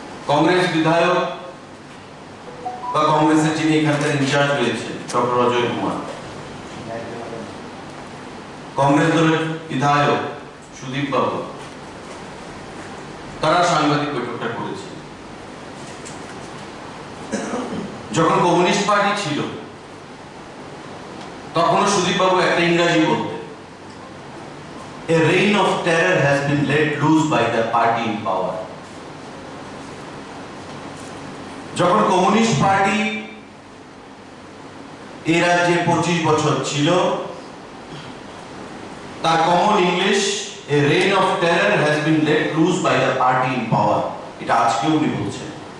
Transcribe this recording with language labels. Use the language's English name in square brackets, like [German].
[Bangla] কংগ্রেস বিধায়ক বা কংগ্রেসের যিনি এখানকার ইনচার্জ রয়েছেন ডক্টর অজয় কুমার, কংগ্রেস দলের বিধায়ক সুদীপ বাবু, তারা সাংবাদিক বৈঠকটা করেছে। যখন কমিউনিস্ট পার্টি ছিল তখনও সুদীপ বাবু একটা ইংরেজি বলতেন, [English] A reign of terror has been let loose by the party in power. [Bangla] যখন কমিউনিস্ট পার্টি এই রাজ্যে 25 বছর ছিল, তার common English [English] A reign of terror has been let loose by the party in power, [Bangla] এটা আজকেও উনি বলছেন।